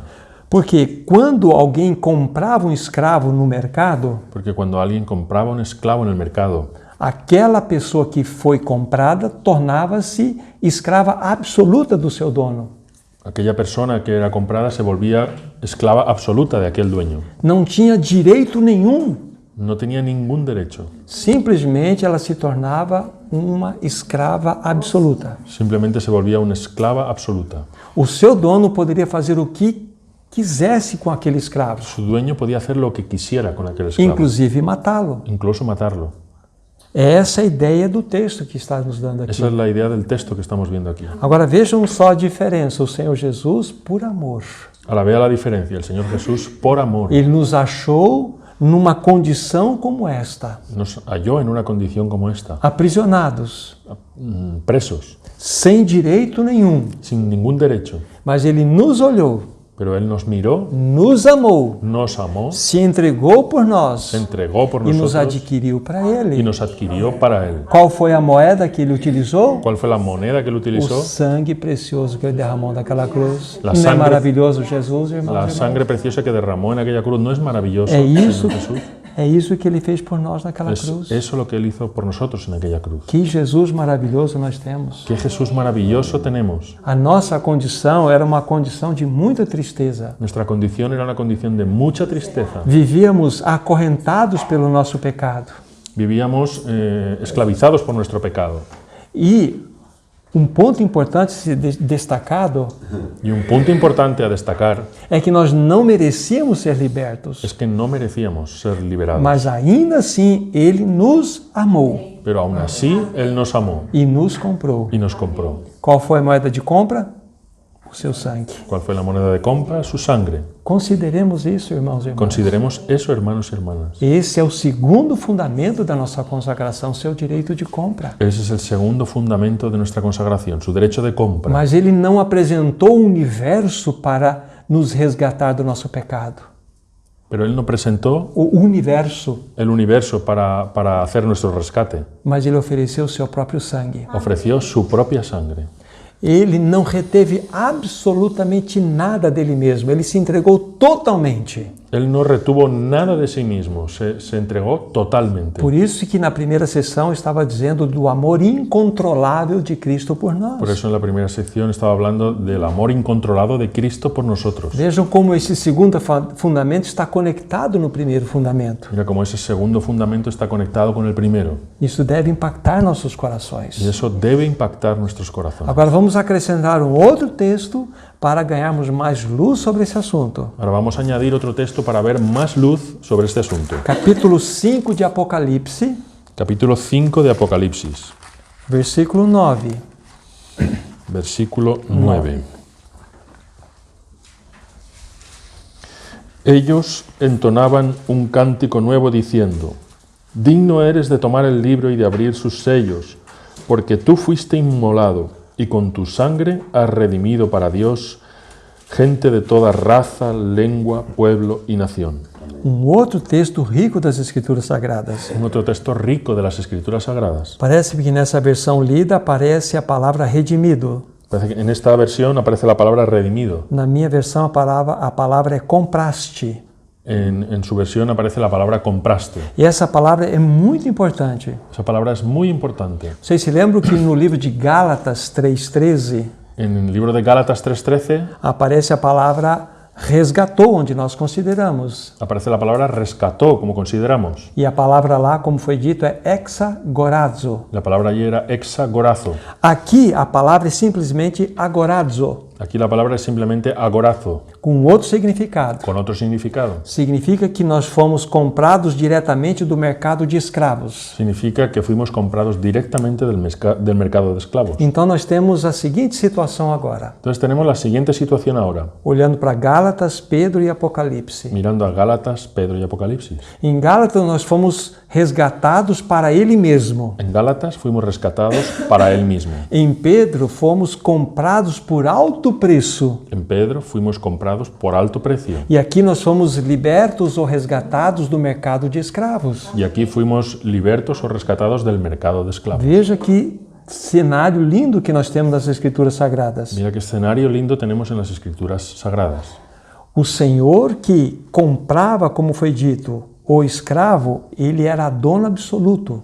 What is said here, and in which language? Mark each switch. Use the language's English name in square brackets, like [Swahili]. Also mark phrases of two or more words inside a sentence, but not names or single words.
[Portuguese] Porque quando alguém comprava um escravo no mercado, [Spanish] porque cuando alguien compraba un esclavo en el mercado, [Portuguese] aquela pessoa que foi comprada tornava-se escrava absoluta do seu dono. [Spanish] aquella persona que era comprada se volvía esclava absoluta de aquel dueño. [Portuguese] Não tinha direito nenhum. [Spanish] No tenía ningún derecho. [Portuguese] Simplesmente ela se tornava uma escrava absoluta. [Spanish] Simplemente se volvía una esclava absoluta. [Portuguese] O seu dono poderia fazer o que quisesse com aquele escravo, [Spanish] Su dueño podía hacer lo que quisiera con aquel esclavo, [Portuguese] inclusive matá-lo. [Spanish] incluso matarlo. [Portuguese] Essa é a ideia do texto que está nos dando aqui. [Spanish] Esa es la idea del texto que estamos viendo aquí. [Portuguese] Agora vejam só a diferença. O Senhor Jesus, por amor, [Spanish] Ahora vea la diferencia. El Señor Jesús, por amor, [Portuguese] Ele nos achou numa condição como esta, [Spanish] nos halló en una condición como esta, [Portuguese] aprisionados, presos, sem direito nenhum, [Spanish] sin ningún derecho. [Portuguese] mas Ele nos olhou, [Spanish] Pero Él nos miró, [Portuguese] nos amou, [Spanish] nos amó, [Portuguese] se entregou por nós [Spanish] se entregó por [Portuguese] e nos [Spanish] nosotros [Portuguese] adquiriu para [Spanish] y [Portuguese] Ele. [Spanish] nos adquirió para Él. [Portuguese] Qual foi a moeda que Ele utilizou? [Spanish] ¿Cuál fue la moneda que Él [Portuguese] O [Spanish] utilizó? [Portuguese] sangue precioso que Ele derramou naquela cruz. [Spanish] La [Portuguese] Não é [Spanish] sangre- [Portuguese] maravilhoso, Jesus, irmãos? [Spanish] La [Portuguese] e irmãs? [Spanish] sangre preciosa que derramó en aquella cruz no es maravilloso, [Portuguese] É isso, [Spanish] Señor Jesús. [Portuguese] é isso que Ele fez por nós naquela [Spanish] Es [Portuguese] cruz. [Spanish] eso lo que Él hizo por nosotros en aquella cruz. [Portuguese] Que Jesus maravilhoso nós temos. [Spanish] Qué Jesús maravilloso tenemos. [Portuguese] A nossa condição era uma condição de muita tristeza. [Spanish] Nuestra condición era una condición de mucha tristeza. [Portuguese] Vivíamos acorrentados pelo nosso pecado. [Spanish] Vivíamos esclavizados por nuestro pecado. [Portuguese] E um ponto importante a ser destacado [Spanish] Y un punto importante a destacar [Portuguese] é que nós não merecíamos ser libertos, [Spanish] es que no merecíamos ser liberados. [Portuguese] mas ainda assim Ele nos amou [Spanish] Pero aún así Él nos amó [Portuguese] e nos comprou. [Spanish] y nos compró. [Portuguese] Qual foi a moeda de compra? O seu sangue. [Spanish] ¿Cuál fue la moneda de compra? Su sangre. [Portuguese] Consideremos isso, irmãos e irmãs. [Spanish] Consideremos eso, hermanos y hermanas. [Portuguese] Esse é o segundo fundamento da nossa consagração, seu direito de compra. [Spanish] Ese es el segundo fundamento de nuestra consagración, su derecho de compra. [Portuguese] Mas Ele não apresentou o universo para nos resgatar do nosso pecado. [Spanish] Pero Él no presentó [Portuguese] O universo, [Spanish] el universo para hacer nuestro rescate. [Portuguese] mas Ele ofereceu o seu próprio sangue. [Spanish] Ofreció su propia sangre. [Portuguese] Ele não reteve absolutamente nada dele mesmo. Ele se entregou totalmente. [Spanish] Él no retuvo nada de sí mismo, se entregó totalmente. [Portuguese] Por isso que na primeira sessão estava dizendo do amor incontrolável de Cristo por nós. [Spanish] Por eso en la primera sección estaba hablando del amor incontrolado de Cristo por nosotros. [Portuguese] Vejam como esse segundo fundamento está conectado no primeiro fundamento. [Spanish] Mira cómo ese segundo fundamento está conectado con el primero. [Portuguese] Isso deve impactar nossos corações. [Spanish] Y eso debe impactar nuestros corazones. [Portuguese] Agora vamos acrescentar um outro texto para ganharmos mais luz sobre esse assunto. [Spanish] Ahora vamos a añadir otro texto para ver más luz sobre este asunto. [Portuguese] Capítulo 5 de Apocalipse, [Spanish] Capítulo 5 de Apocalipsis, [Portuguese] versículo 9. [Spanish] versículo 9. Ellos entonaban un cántico nuevo diciendo: digno eres de tomar el libro y de abrir sus sellos, porque tú fuiste inmolado y con tu sangre has redimido para Dios gente de toda raza, lengua, pueblo y nación. [Portuguese] Outro texto rico das Escrituras Sagradas. [Spanish] Un otro texto rico de las Escrituras Sagradas. [Portuguese] Parece que nessa versão lida aparece a palavra redimido. [Spanish] Parece que en esta versión aparece la palabra redimido. [Portuguese] Na minha versão a palavra é compraste. [Spanish] En su versión aparece la palabra compraste. [Portuguese] E essa palavra é muito importante. [Spanish] Esa palabra es muy importante. [Portuguese] Vocês se lembram que no livro de Gálatas 3,13 [Spanish] En el libro de Gálatas 3:13 [Portuguese] aparece a palavra resgatou, onde nós consideramos. [Spanish] aparece la palabra rescató, como consideramos. [Portuguese] E a palavra lá, como foi dito, é exagorazo. [Spanish] La palabra allí era exagorazo. [Portuguese] Aqui a palavra é simplesmente agorazo. [Spanish] Aquí la palabra es simplemente agorazo, [Portuguese] com outro significado. [Spanish] con otro significado. [Portuguese] Significa que nós fomos comprados diretamente do mercado de escravos. [Spanish] Significa que fuimos comprados directamente del mercado de esclavos. [Portuguese] Então nós temos a seguinte situação agora, [Spanish] Entonces tenemos la siguiente situación ahora, [Portuguese] olhando para Gálatas, Pedro e Apocalipse. [Spanish] mirando a Gálatas, Pedro y Apocalipsis. [Portuguese] Em Gálatas nós fomos resgatados para Ele mesmo. [Spanish] En Gálatas fuimos rescatados para Él mismo. [Portuguese] Em Pedro fomos comprados por alto preço. [Spanish] En Pedro fuimos comprados por alto precio. [Portuguese] E aqui nós fomos libertos ou resgatados do mercado de escravos. [Spanish] Y aquí fuimos libertos o rescatados del mercado de esclavos. [Portuguese] Veja que cenário lindo que nós temos nas Escrituras Sagradas. [Spanish] Mira qué escenario lindo tenemos en las Escrituras Sagradas. [Portuguese] O Senhor que comprava, como foi dito, o escravo, ele era dono absoluto.